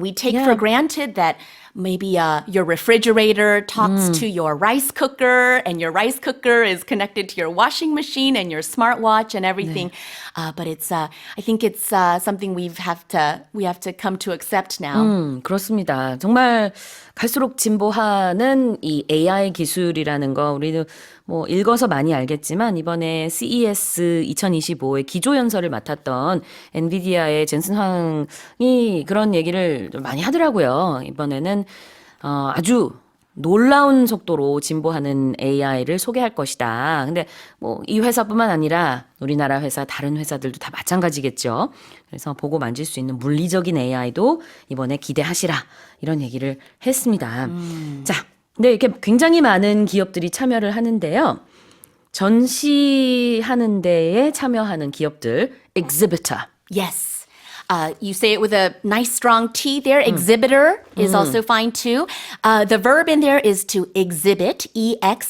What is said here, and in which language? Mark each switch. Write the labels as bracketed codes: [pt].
[en] We take for granted that maybe your refrigerator talks to your rice cooker, and your rice cooker is connected to your washing machine and your smartwatch and everything. But I think it's something we have to come to accept now. [ko] 그렇습니다. 정말 갈수록 진보하는 이 AI 기술이라는 거 우리도 뭐 읽어서 많이 알겠지만 이번에 CES 2025의 기조연설을 맡았던 엔비디아의 젠슨 황이 그런 얘기를 좀 많이 하더라고요. 이번에는 아주 놀라운 속도로 진보하는 AI를 소개할 것이다. 근데 뭐 이 회사뿐만 아니라 우리나라 회사, 다른 회사들도 다 마찬가지겠죠. 그래서 보고 만질 수 있는 물리적인 AI도 이번에 기대하시라. 이런 얘기를 했습니다. 자, 근데 이렇게 굉장히 많은 기업들이 참여를 하는데요. 전시하는 데에 참여하는 기업들, exhibitor. [en] Yes. You say it with a nice strong T there. Exhibitor is also fine too. The verb in there is to exhibit, E-X-H-I-B-I-T.